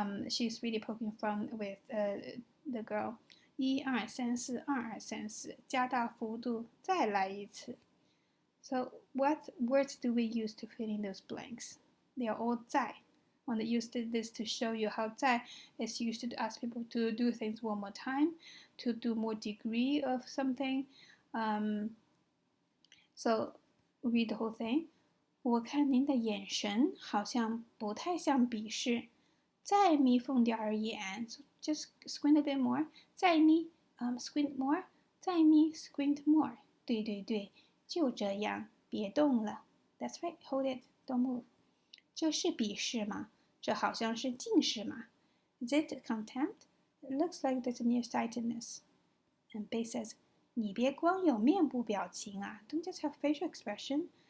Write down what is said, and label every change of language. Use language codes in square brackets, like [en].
[en] She's really poking fun with the girl. 1 2 3 4 2 2 3 4 [zh] 加大幅度再来一次 [en] So what words do we use to fill in those blanks? They are all 在 I want to use this to show you how 在 is used to ask people to do things one more time, to do more degree of something. So read the whole thing. [zh] 我看您的眼神好像不太像鄙视，再眯缝点儿眼 [en] so just squint a bit more. [zh] 再眯 [en] squint more. 再眯 squint more. [zh] 对，就这样，别动了。 [en] That's right, hold it, don't move. [zh] 这是鄙视吗？这好像是近视嘛。 [en] Is it contempt? It looks like there's a nearsightedness. And Bei says, [zh] 你别光有面部表情啊 [en] Don't just have facial expression.